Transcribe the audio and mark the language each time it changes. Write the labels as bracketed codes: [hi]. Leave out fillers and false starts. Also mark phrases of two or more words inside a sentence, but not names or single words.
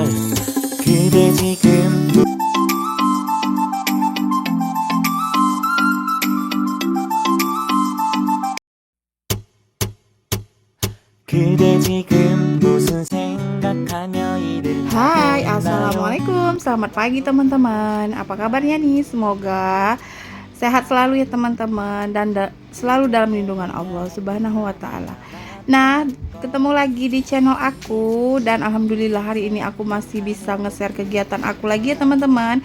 [ko] 그대 지금 그대 지금 무슨 생각하며 일을 [id] Hai, [ko] 하고 있나요? [id] assalamualaikum. Selamat pagi teman-teman. Apa kabarnya nih? Semoga sehat selalu ya teman-teman dan selalu dalam lindungan [ar] الله سبحانه وتعالى. [id] Nah, ketemu lagi di channel aku dan alhamdulillah hari ini aku masih bisa nge-share kegiatan aku lagi ya teman-teman.